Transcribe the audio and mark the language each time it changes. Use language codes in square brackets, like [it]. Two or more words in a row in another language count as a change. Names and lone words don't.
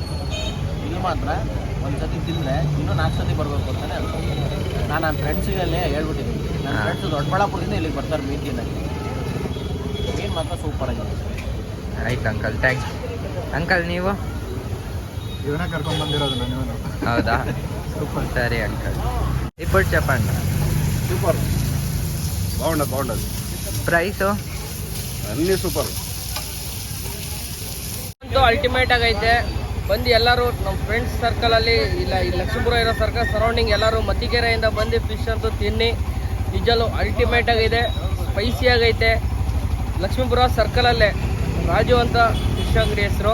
[kn] ಇಲ್ಲಿ ಮಾತ್ರ ಒಂದ್ಸತಿ ತಿಂದರೆ ಇನ್ನೂ 4 ಸತಿ ಬರಬೇಕು ಅಂತಲೇ ಅನ್ಸುತ್ತೆ. ನಾನು ನನ್ನ ಫ್ರೆಂಡ್ಸಿಗಲ್ಲೇ ಹೇಳ್ಬಿಟ್ಟಿದ್ದೀನಿ. ನನ್ನ ಫ್ರೆಂಡ್ಸು ದೊಡ್ಡಬಳ್ಳಾಪುರದಿಂದ ಇಲ್ಲಿಗೆ ಬರ್ತಾರೆ ಮೀನು ತಿನ್ನೋಕ್ಕೆ. ಮೀನು ಮಾತ್ರ ಸೂಪರಾಗಿದೆ. ಆಯ್ತು ಅಂಕಲ್, ಥ್ಯಾಂಕ್ಸ್. ಅಂಕಲ್, ನೀವು ಇವನ್ನ ಕರ್ಕೊಂಡು ಬಂದಿರೋದು ನಾನು. ಹೌದಾ? ಸೂಪರ್. ಸರಿ ಅಂಕಲ್. [te] ఇప్పుడు చెప్పండి. సూపర్, బాగుండదు. [kn] ಪ್ರೈಸು [te] అన్నీ సూపర్. [kn] ಅಲ್ಟಿಮೇಟ್ ಆಗೈತೆ. ಬಂದು ಎಲ್ಲರೂ ನಮ್ಮ ಫ್ರೆಂಡ್ಸ್ ಸರ್ಕಲಲ್ಲಿ ಇಲ್ಲ, ಈ ಲಕ್ಷ್ಮೀಪುರ ಇರೋ [en] circle surrounding [kn] ಎಲ್ಲರೂ ಮತ್ತಿಕೆರೆಯಿಂದ ಬಂದು ಫಿಶ್ ಅಂತೂ ತಿನ್ನಿ. ನಿಜಲ್ಲೂ ಅಲ್ಟಿಮೇಟ್ ಆಗಿದೆ, ಸ್ಪೈಸಿ ಆಗೈತೆ. ಲಕ್ಷ್ಮೀಪುರ ಸರ್ಕಲಲ್ಲೇ ರಾಜು ಅಂತ ಫಿಶ್ ಅಂಗಡಿ ಹೆಸರು.